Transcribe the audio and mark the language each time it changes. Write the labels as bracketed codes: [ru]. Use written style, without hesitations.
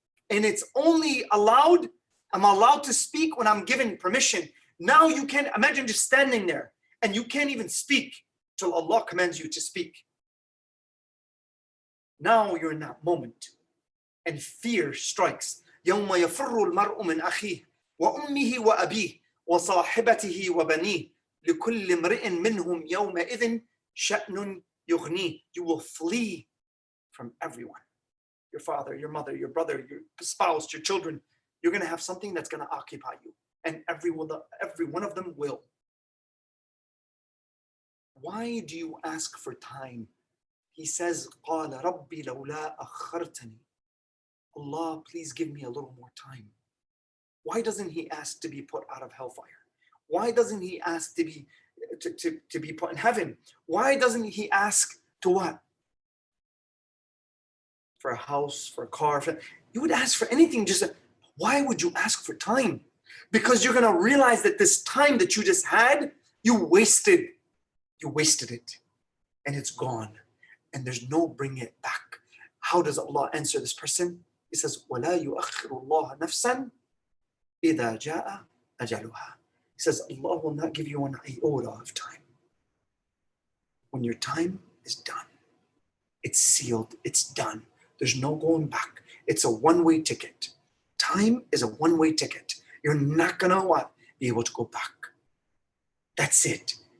[en] And it's only allowed, I'm allowed to speak when I'm given permission. Now you can't imagine just standing there and you can't even speak till Allah commands you to speak. Now you're in that moment and fear strikes. [ar] يوم يفر المرء من أخيه وأمه وأبيه وصاحبته وبنيه لكل امرئ منهم يومئذ شأن يغنيه. [en] You will flee from everyone. Your father, your mother, your brother, your spouse, your children. You're going to have something that's going to occupy you. And every one of them will. Why do you ask for time? He says, [ar] قَالَ رَبِّ لَوْلَا أَخَّرْتَنِي. [en] Allah, please give me a little more time. Why doesn't he ask to be put out of hellfire? Why doesn't he ask to be put in heaven? Why doesn't he ask to what? For a house, for a car. You would ask for anything. Why would you ask for time? Because you're going to realize that this time that you just had, you wasted it. And it's gone. And there's no bringing it back. How does Allah answer this person? He says, [ar] وَلَا يُؤَخِّرُ اللَّهَ نَفْسًا إِذَا جَاءَ أَجَلُهَا. [en] He says, Allah will not give you an iota of time. When your time is done, it's sealed, it's done. There's no going back. It's a one-way ticket. Time is a one-way ticket. You're not gonna what? Be able to go back. That's it.